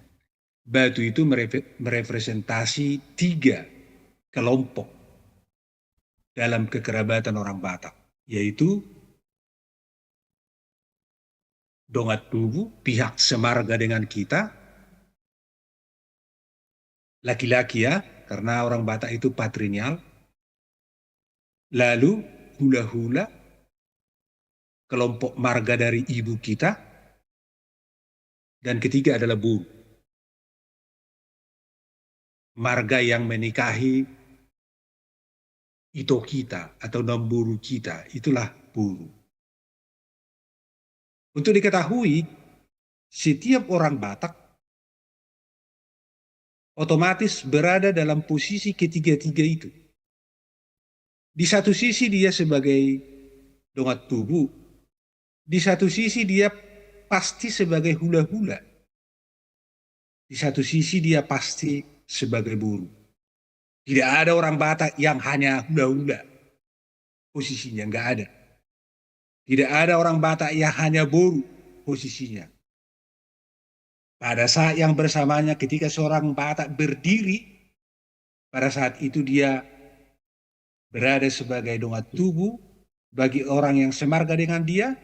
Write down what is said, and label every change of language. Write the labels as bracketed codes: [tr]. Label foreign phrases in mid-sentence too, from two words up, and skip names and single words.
[id] Batu itu merepresentasi 3 kelompok dalam kekerabatan orang Batak, yaitu Dongat Tubuh, pihak semarga dengan kita, laki-laki ya, karena orang Batak itu patrinial. Lalu hula-hula, kelompok marga dari ibu kita, dan ketiga adalah buru, marga yang menikahi ito kita atau namburu kita, itulah buru. Untuk diketahui, setiap orang Batak otomatis berada dalam posisi ketiga-tiga itu. Di satu sisi dia sebagai Dongat Tubuh, di satu sisi dia pasti sebagai hula-hula, di satu sisi dia pasti sebagai buru. Tidak ada orang Batak yang hanya hula-hula posisinya, enggak ada. Tidak ada orang Batak yang hanya buru posisinya. Pada saat yang bersamanya ketika seorang Batak berdiri, pada saat itu dia berada sebagai Dongat Tubuh bagi orang yang semarga dengan dia.